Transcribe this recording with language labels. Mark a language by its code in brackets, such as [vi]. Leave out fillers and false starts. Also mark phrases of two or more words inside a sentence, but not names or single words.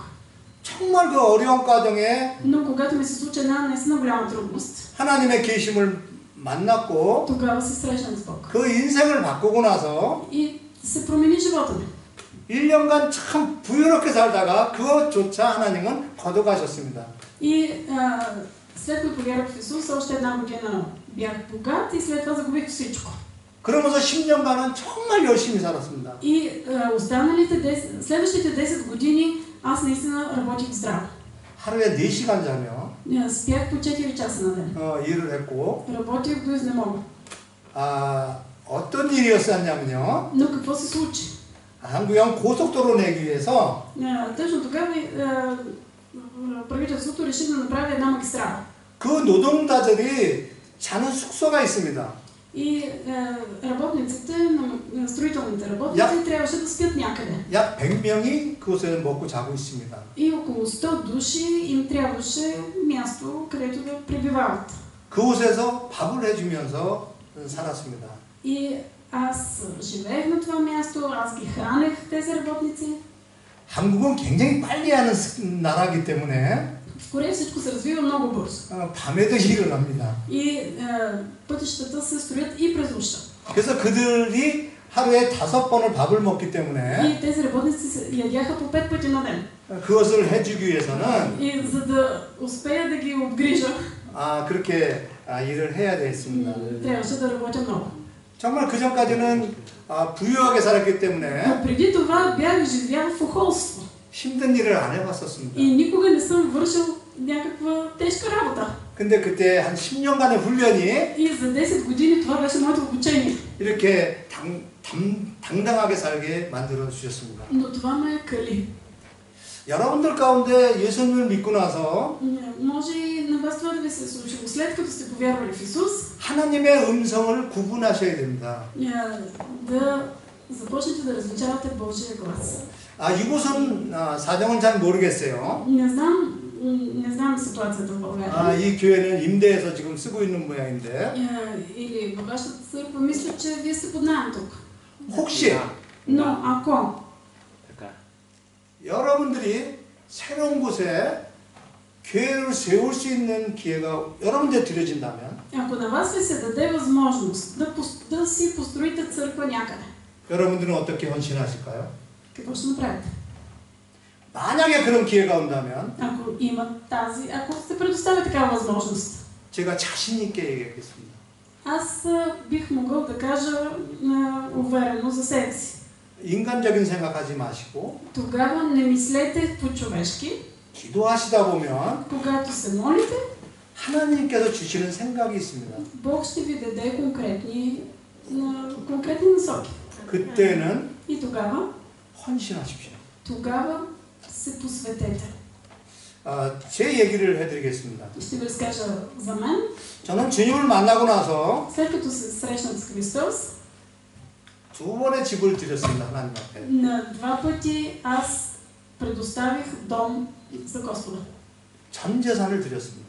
[ko] 정말 그 어려운 과정에 [bg] Но когато ми се случи една наистина голяма трудност, [ko] 하나님의 계심을 만났고 [bg] тогава се срещнах с Бог. [ko] 그 인생을 바꾸고 나서 [bg] И се промени живота ми. [ko] 1년간 참 부유롭게 살다가 그것조차 하나님은 거둬가셨습니다. [bg] И след като повярвах в Исус, още една година бях богат и след това загубих всичко. [ko] 그러면서 10년간은 정말 열심히 살았습니다. [bg] И следващите 10 години аз наистина работих здраво. [ko] 하루에 4시간 자며 [bg] Спях по 4 часа на ден. [ko] 일을 했고 [bg] Работих до изнемога. [ko] 어떤 일이었었냐면요. [bg] Но какво се случи? [ko] 한국형 고속도로 내기 위해서 [bg] Точно тогава правителството реши да направи една магистрала. [ko] 그 노동자들이 자는 숙소가 있습니다. [bg] И работниците, строителните работници трябваше да спят някъде. [ko] 약 100명이 그곳에 먹고 자고 있습니다. [bg] И около 100 души им трябваше място, където да пребивават. [ko] 그곳에서 밥을 해주면서 살았습니다. [bg] И аз живеех на това място, аз ги хранех тези работници. [ko] 한국은 굉장히 빨리 하는 나라이기 때문에 [bg] В Корея всичко се развива много бързо. [ko] 밤에도 일을 합니다. [bg] И пътищата се строят и през нощта. [ko] 그래서 그들이 하루에 5번을 밥을 먹기 때문에 [bg] И тези работници ядяха по 5 пъти на ден. [ko] 그것을 해주기 위해서는 [bg] И за да успея да ги обгрижа, [ko] 그렇게 일을 해야 되겠습니다. [bg] трябваше да работя много. [ko] 정말 그 전까지는 부유하게 살았기 때문에 [bg] Но преди това бях живял в охолство. [ko] 힘든 일을 안 해봤었습니다. [bg] И никога не съм вършил някаква тежка работа. [ko] 근데 그때 한 10년간의 훈련이 [bg] И за 10 години това беше моето обучение. [ko] 이렇게 당당하게 살게 만들어 주셨습니다. [bg] Но това ме кали. [ko] 여러분들 가운데 예수님을 믿고 나서 [bg] Може и на вас това да ви се е случило. След като сте повярвали в Исус, [ko] 하나님의 음성을 구분하셔야 됩니다. [bg] да започнете да различавате Божия глас. [ko] 이곳은 사정은 잘 모르겠어요. [bg] Не знам ситуацията в България. [ko] 이 교회는 임대해서 지금 쓰고 있는 모양인데 [bg] Или във вашата църква мисля, че вие сте под наем тук. [ko] 혹시 [bg] Но ако така. [ko] 여러분들이 새로운 곳에 교회를 세울 수 있는 기회가 여러분들에 드려진다면 [bg] ако на вас ви се даде възможност да си построите църква някъде, [ko] 여러분들은 어떻게 헌신하실까요? [bg] какво ще направите? [ko] 만약에 그런 기회가 온다면 [bg] Ако се предоставя такава възможност, [ko] 제가 자신 있게 얘기하겠습니다. [bg] аз бих могъл да кажа уверено за себе си. [ko] 인간적인 생각하지 마시고 [bg] Тогава не мислете по-човешки. [ko] 기도하시다 보면 [bg] Когато се молите, [ko] 하나님께서 주시는 생각이 있습니다. [bg] Бог ще ви даде конкретни насоки. [ko] 그때는 [bg] И тогава [ko] 헌신하십시오. [bg] се посветете. [ko] 제 얘기를 해드리겠습니다. [bg] Ще ви разкажа за мен. [ko] 저는 주님을 만나고 나서 [bg] След като се срещнах с Христос, [ko] 2번의 집을 드렸습니다. 하나님 앞에. [bg] на 2 пъти аз предоставих дом за Господа, [ko] 전 재산을 드렸습니다.